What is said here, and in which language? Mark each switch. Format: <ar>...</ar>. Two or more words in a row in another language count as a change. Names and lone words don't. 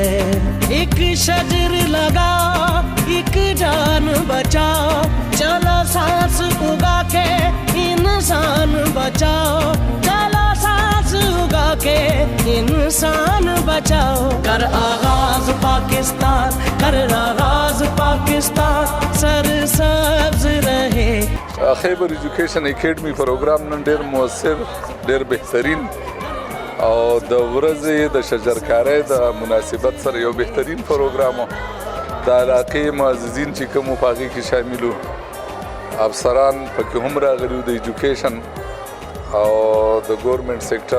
<ur>ایک شجر لگا ایک جان بچاؤ، چلو سانس اگا کے انسان بچاؤ، چلو سانس اگا کے انسان بچاؤ. کر آغاز پاکستان، کر آغاز پاکستان، سرسبز رہے.</ur> <ps>خیبر ایجوکیشن اکیډمي پروګرام نن ډېر مؤثر، ډېر بهترین او د ورځې د شجرکارۍ د مناسبت سره یو بهترین پروګرام و. د علاقې معززین چې کوم په هغې کې شامل وو، افسران پکې هم راغلي وو د ایجوکیشن او د ګورنمنټ سیکټر.</ps>